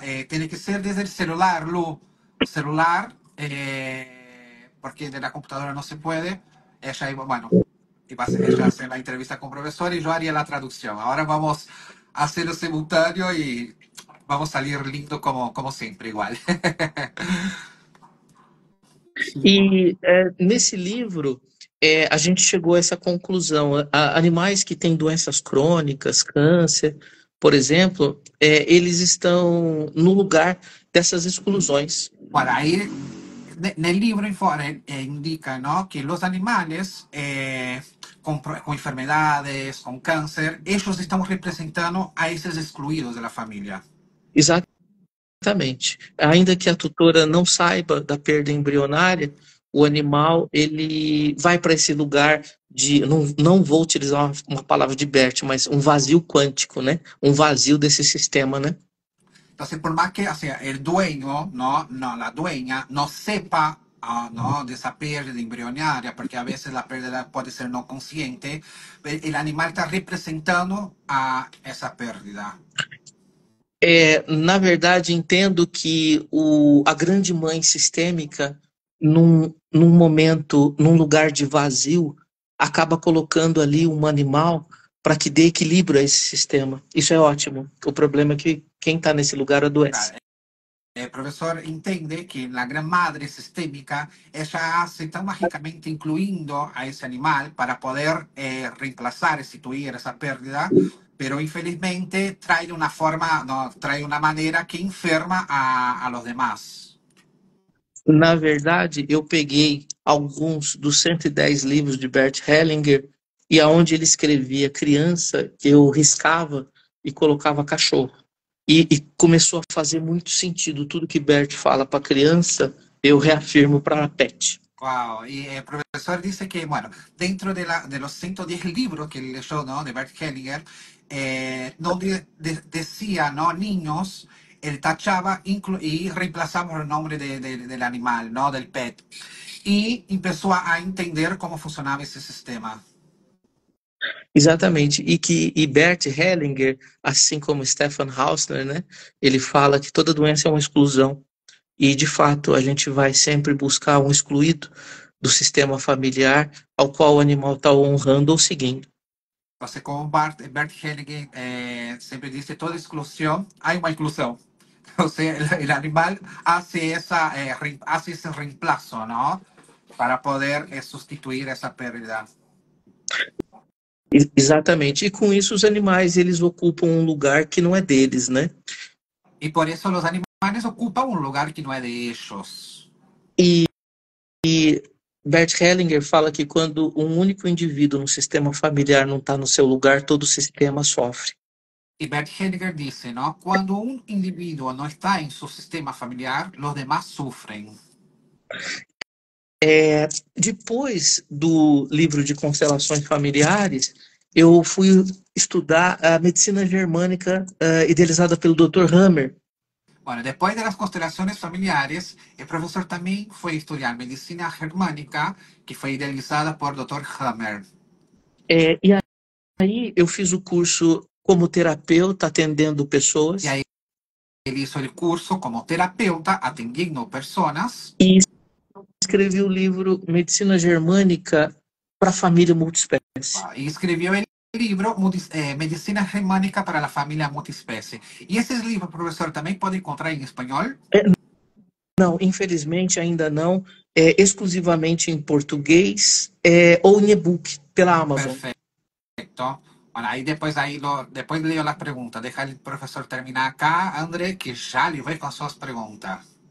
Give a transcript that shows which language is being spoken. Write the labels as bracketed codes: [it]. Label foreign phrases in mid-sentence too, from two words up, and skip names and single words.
[es] Tiene que ser desde el celular, Lu. Celular, porque de la computadora no se puede. Ella, bueno, ella hace la entrevista con el profesor y yo haría la traducción. Ahora vamos a hacerlo simultáneo y vamos a salir lindo como siempre, igual. [pt] E nesse livro, a gente chegou a essa conclusão. Animais que têm doenças crônicas, câncer, por exemplo, eles estão no lugar dessas exclusões. [es] Bueno, ahí nel libro indica, ¿no? Que los animales con enfermedades, con cáncer, ellos están representando a esos excluidos de la familia. [pt] Exatamente. Ainda que a tutora não saiba da perda embrionária, o animal ele vai para esse lugar de, não vou utilizar uma palavra de Bert, mas um vazio quântico, né? Um vazio desse sistema, né? [es] Entonces, por más que, o sea, el dueño, no, la dueña, no sepa, ¿no? De esa pérdida embrionaria, porque a veces la pérdida puede ser no consciente, el animal está representando a esa pérdida. [pt] Na verdade, entendo que a grande mãe sistêmica, num momento, num lugar de vazio, acaba colocando ali um animal para que dê equilíbrio a esse sistema. Isso é ótimo. O problema é que quem está nesse lugar adoece. [es] Claro, el profesor entiende que la gran madre sistémica, ella hace tan mágicamente incluyendo a ese animal para poder reemplazar, sustituir esa pérdida, pero infelizmente trae una forma, no, trae una manera que enferma a los demás. [pt] Na verdade, eu peguei alguns dos 110 livros de Bert Hellinger e aonde ele escrevia criança, eu riscava e colocava cachorro. E começou a fazer muito sentido. Tudo que Bert fala para criança, eu reafirmo para pet. [es] Wow, y el profesor dice que, bueno, dentro de los 110 libros que él leyó, ¿no? De Bert Hellinger, no decía, ¿no? Niños, él tachaba y reemplazamos el nombre del animal, ¿no? Del pet. Y empezó a entender cómo funcionaba ese sistema. [pt] Exatamente. E Bert Hellinger, assim como Stefan Hausner, né? Ele fala que toda doença é uma exclusão. E, de fato, a gente vai sempre buscar um excluído do sistema familiar ao qual o animal está honrando ou seguindo. [es] Entonces, como Bert Hellinger siempre dice, toda exclusión, hay una inclusión. O sea, el animal hace, hace ese reemplazo, ¿no? Para poder sustituir esa pérdida. [pt] Exatamente. E com isso os animais eles ocupam um lugar que não é deles, né? [es] Y por eso los animales ocupan un lugar que no es de ellos. [pt] E Bert Hellinger fala que quando um único indivíduo no sistema familiar não está no seu lugar, todo o sistema sofre. [es] Y Bert Hellinger dice, ¿no? Cuando un individuo no está en su sistema familiar, los demás sufren. [pt] Depois do livro de constelações familiares, eu fui estudar a medicina germânica idealizada pelo Dr. Hammer. [es] Bueno, después de las constelaciones familiares, el profesor también fue a estudiar medicina germánica, que fue idealizada por Dr. Hammer. [pt] E aí eu fiz o curso como terapeuta atendendo pessoas. [es] Y ahí él hizo el curso como terapeuta atendiendo personas. [pt] E escrevi o livro Medicina Germânica para a Família Multiespécie. [es] Y escribió el libro Medicina Germánica para la Familia Multiespecie. ¿Y ese libro, profesor, también puede encontrar en español? [pt] Não, infelizmente ainda não. Exclusivamente em português ou em e-book pela Amazon. [es] Perfecto. Bueno, después leo las preguntas. Deja el profesor terminar acá, André, que ya le voy con sus preguntas.